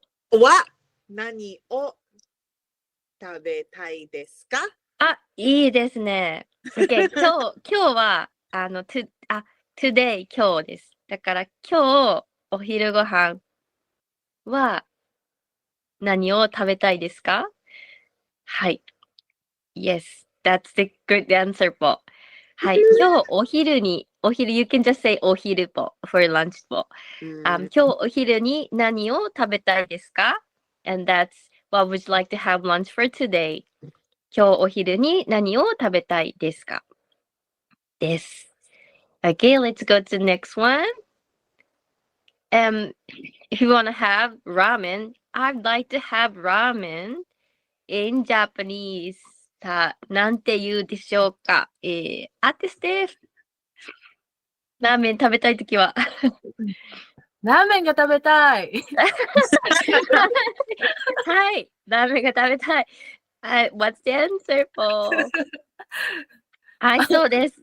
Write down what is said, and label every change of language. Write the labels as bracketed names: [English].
[Japanese] は何を食べたいですか？いいですね。 Okay, 今日はtoday 今日です。だから今日お昼ご飯は何を食べたいですか？はい。 [English] Yes, that's the good answer [Japanese] ぽ。はい。今日お昼、 [English] you can just say [Japanese] お昼ぽ [English] for lunch ぽ。 [Japanese] 今日お昼に何を食べたいですか？ [English] And that's what would you like to have lunch for today? [Japanese] 今日お昼に何を食べたいですか？です。 [English] Okay, let's go to the next one. If you want to have ramen, I'd like to have ramen in Japanese. [Japanese] さあ、なんて言うでしょうか？アーティスです。ラーメン食べたいときは。ラーメンが食べたい。はい、ラーメンが食べたい。 [English] What's the answer for? [Japanese] はい、そうです。